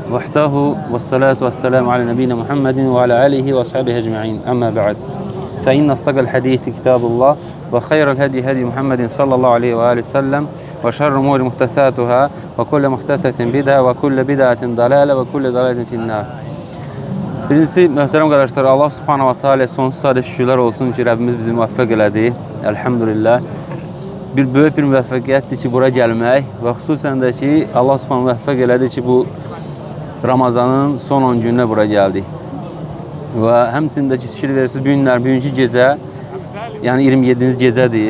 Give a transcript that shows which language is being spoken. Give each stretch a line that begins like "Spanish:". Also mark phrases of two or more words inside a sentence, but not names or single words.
Arabic: وحده والصلاة والسلام على نبينا محمد وعلى آله وأصحابه أجمعين. أما بعد. فإن أصدق الحديث كتاب الله وخير الهدي هدي محمد صلى الله عليه وعليه وسلم وشر الأمور محدثاتها وكل محدثة بدعة وكل بدعة ضلالة وكل ضلالة في النار.
Azerbaijani: Birincisi, möhtərəm qardaşlar, Allah
Arabic: سبحانه وتعالى
Azerbaijani: sonsuz sadə şükürlər olsun ki, Rəbbimiz bizi müvəffəq elədi. Elhamdülillah. Böyük bir müvəffəqiyyətdir ki, bura gəlmək və xüsusən də ki, Allah subhanahu müvəffəq elədi ki, bu Ramazanın son 10 gününə bura gəldik. Və həmçində ki, fikir verirsiniz, bugünkü gecə, yəni 27-ci gecədir.